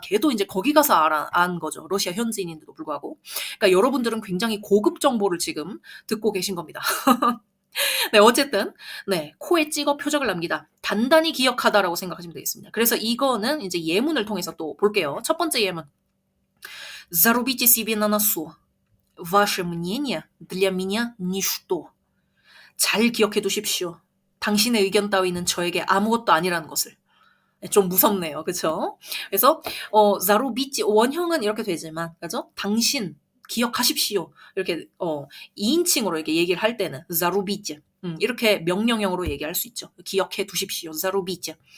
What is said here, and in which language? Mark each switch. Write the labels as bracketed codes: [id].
[ko] 걔도 이제 거기 가서 안 거죠. 러시아 현지인인데도 불구하고. 그러니까 여러분들은 굉장히 고급 정보를 지금 듣고 계신 겁니다. 네, 어쨌든 네, 코에 찍어 표적을 남기다. 단단히 기억하다라고 생각하시면 되겠습니다. 그래서 이거는 이제 예문을 통해서 또 볼게요. 첫 번째 예문. [ru] Зарубите себе на носу. Ваше мнение для меня ничто. [ko] 잘 기억해 두십시오. 당신의 의견 따위는 저에게 아무것도 아니라는 것을. 좀 무섭네요. 그쵸? 그래서, 자루비치, 원형은 이렇게 되지만, 그죠? 당신, 기억하십시오. 이렇게, 2인칭으로 이렇게 얘기를 할 때는, 자루비치. 이렇게 명령형으로 얘기할 수 있죠. 기억해 두십시오. 자루비치.